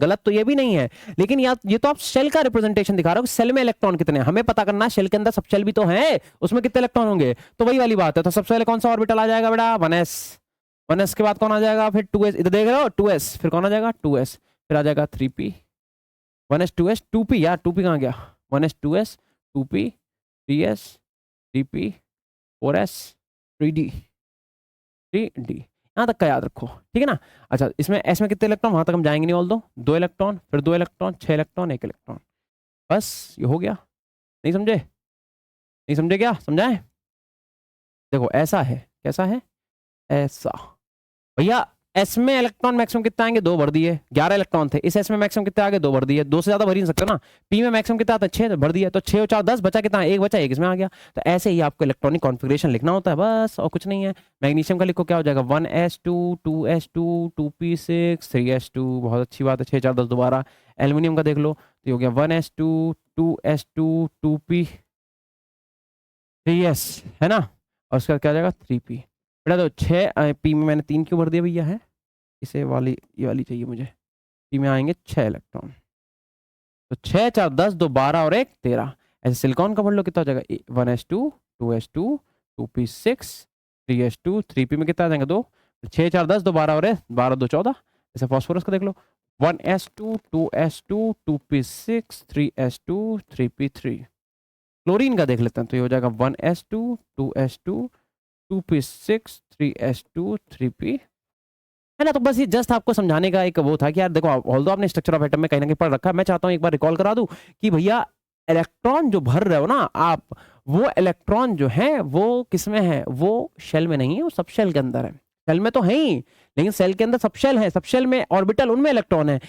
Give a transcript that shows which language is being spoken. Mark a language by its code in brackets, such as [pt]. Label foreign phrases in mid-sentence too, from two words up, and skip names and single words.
[hi] गलत तो ये भी नहीं है, लेकिन ये तो आप शेल का रिप्रेजेंटेशन दिखा रहे हो, सेल में इलेक्ट्रॉन कितने हैं हमें पता करना है, शेल के अंदर सबशेल भी तो है, उसमें कितने इलेक्ट्रॉन होंगे, तो वही वाली बात है। तो सबसे पहले कौन सा ऑर्बिटल आ जाएगा बेटा, 1s, 1s के बाद कौन आ जाएगा, फिर 2s, इधर देख रहे हो 2s, फिर कौन आ जाएगा 2s, फिर आ जाएगा 3p, 1s 2s 2p, यार 2p कहाँ गया, 1s 2s 2p 3s 3p 4s 3d 3d, यहाँ तक का याद रखो, ठीक है ना। अच्छा, इसमें एस में कितने इलेक्ट्रॉन, वहां तक हम जाएंगे नहीं, ऑल दो 2 इलेक्ट्रॉन, फिर 2 इलेक्ट्रॉन, 6 इलेक्ट्रॉन, 1 इलेक्ट्रॉन, बस ये हो गया। नहीं समझे, नहीं समझे, क्या समझाएं? देखो ऐसा है, कैसा है, ऐसा भैया, एस में इलेक्ट्रॉन मैक्सिमम कितने आएंगे 2 भर दिए, 11 इलेक्ट्रॉन थे, इस एस में मैक्सिमम कितने आ गए 2 भर दिए, 2 से ज्यादा भर ही नहीं सकते ना। पी में मैक्सिमम कितना आता है 6 भर दिए, तो 6 और 4 10, बचा कितना, 1 बचा, 1 इसमें आ गया। तो ऐसे ही आपको [en] electronic configuration [hi] लिखना होता है बस, और कुछ नहीं है। मैग्नीशियम का लिखो, क्या हो जाएगा 1s2 2s2 2p6 3s2, बहुत अच्छी बात है, 6 4 10 दोबारा। एल्यूमिनियम का देख लो, तो हो गया 1s2 2s2 2p 3s, है ना, और उसका क्या हो जाएगा 3p। बेटा तो 6 पी में मैंने 3 क्यों भर दिया भैया, है इसे वाली, ये वाली चाहिए मुझे, पी में आएंगे 6 इलेक्ट्रॉन, तो 6 4 10 2 12 और 1 13। ऐसे सिलिकॉन का भर लो, कितना हो जाएगा 1s2 2s2 2p6 3s2 3p में कितना आ जाएगा 2, 6 4 10 2 12 और 1 12 2 14। ऐसे फास्फोरस का देख लो, 1s2 2s2 2p6 3s2 3p3। क्लोरीन का देख लेते हैं, तो ये हो जाएगा 1s2 2s2 2p6 3s2 3p, है ना। तो बस ये जस्ट आपको समझाने का एक वो था कि यार देखो, ऑल्दो आपने [en] structure of atom [hi] में कहीं ना कहीं पढ़ रखा है, मैं चाहता हूँ एक बार रिकॉल करा दूं कि भैया इलेक्ट्रॉन जो भर रहे हो ना आप, वो इलेक्ट्रॉन जो है वो किस में है, वो शेल में नहीं है, वो सब शेल के अंदर है। शेल में तो है ही, लेकिन सेल के अंदर सब शेल है, सब शेल में ऑर्बिटल, उनमें इलेक्ट्रॉन है।